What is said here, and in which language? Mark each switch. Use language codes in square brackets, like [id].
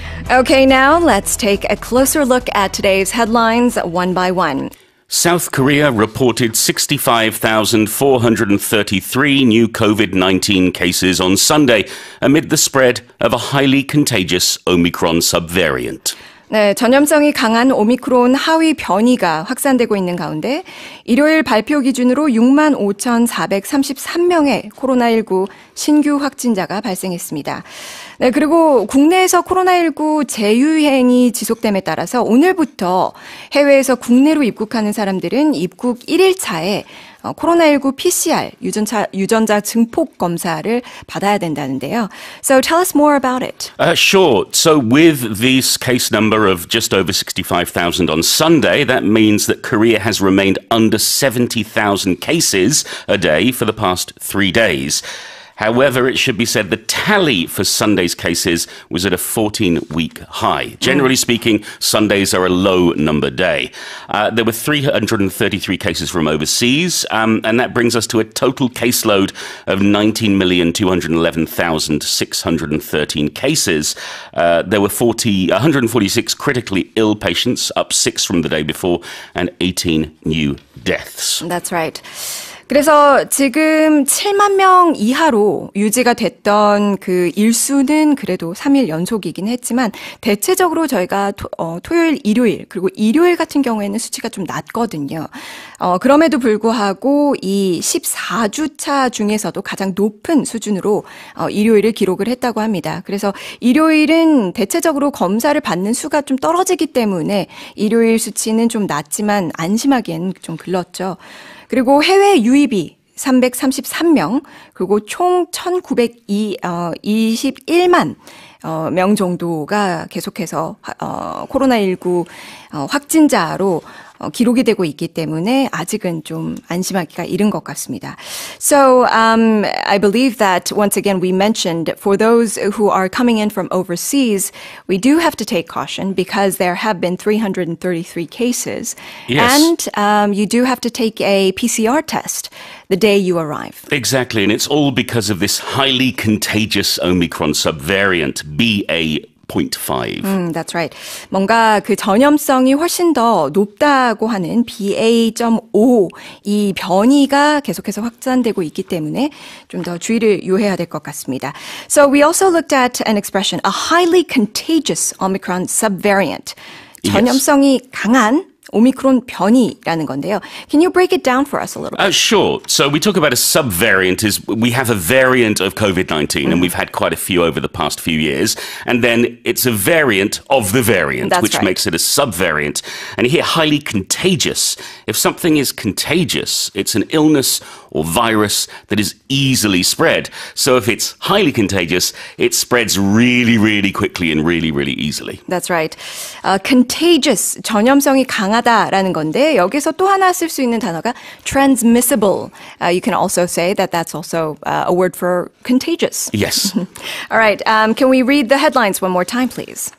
[en] Okay, now let's take a closer look at today's headlines one by one. South Korea reported 65,433 new COVID-19 cases on Sunday amid the spread of a highly contagious Omicron subvariant. [ko] 네, 전염성이 강한 오미크론 하위 변이가 확산되고 있는 가운데 일요일 발표 기준으로 65,433명의 코로나19 신규 확진자가 발생했습니다. 네, 그리고 국내에서 코로나19 재유행이 지속됨에 따라서 오늘부터 해외에서 국내로 입국하는 사람들은 입국 1일차에 코로나19 PCR 유전자 증폭 검사를 받아야 된다는데요. [en] So tell us more about it. Sure. So with this case number of just over 65,000 on Sunday, that means that Korea has remained under 70,000 cases a day for the past 3 days. However, it should be said the tally for Sunday's cases was at a 14-week high. Generally speaking, Sundays are a low-number day. There were 333 cases from overseas, and that brings us to a total caseload of 19,211,613 cases. There were 146 critically ill patients, up 6 from the day before, and 18 new deaths. That's right. [ko] 그래서 지금 7만 명 이하로 유지가 됐던 그 일수는 그래도 3일 연속이긴 했지만 대체적으로 저희가 토요일, 일요일 그리고 일요일 같은 경우에는 수치가 좀 낮거든요. 그럼에도 불구하고 이 14주차 중에서도 가장 높은 수준으로 일요일을 기록을 했다고 합니다. 그래서 일요일은 대체적으로 검사를 받는 수가 좀 떨어지기 때문에 일요일 수치는 좀 낮지만 안심하기엔 좀 글렀죠. 그리고 해외 유입이 333명, 그리고 총 1,921만 명 정도가 계속해서 코로나19 확진자로 기록이 되고 있기 때문에 아직은 좀 안심하기가 이른 것 같습니다. [en] So I believe that once again we mentioned for those who are coming in from overseas, we do have to take caution because there have been 333 cases. Yes. And you do have to take a PCR test the day you arrive. Exactly, and it's all because of this highly contagious Omicron subvariant, BA.5. That's right. [ko] 뭔가 그 전염성이 훨씬 더 높다고 하는 BA.5 이 변이가 계속해서 확산되고 있기 때문에 좀 더 주의를 요해야 될 것 같습니다. [en] So we also looked at an expression, a highly contagious Omicron subvariant. [ko] 전염성이 강한 오미크론 변이라는 건데요. [en] Can you break it down for us a little bit? Sure. So we talk about a subvariant is we have a variant of COVID-19 and we've had quite a few over the past few years. And then it's a variant of the variant, which makes it a subvariant. And here, highly contagious. If something is contagious, it's an illness or virus that is easily spread. So if it's highly contagious, it spreads really, really quickly and really, really easily. That's right. Contagious, [ko] 전염성이 강한 강하다라는 건데 여기서 또 하나 쓸 수 있는 단어가 transmissible. [en] You can also say that that's also a word for contagious. Yes. All right. Can we read the headlines one more time, please?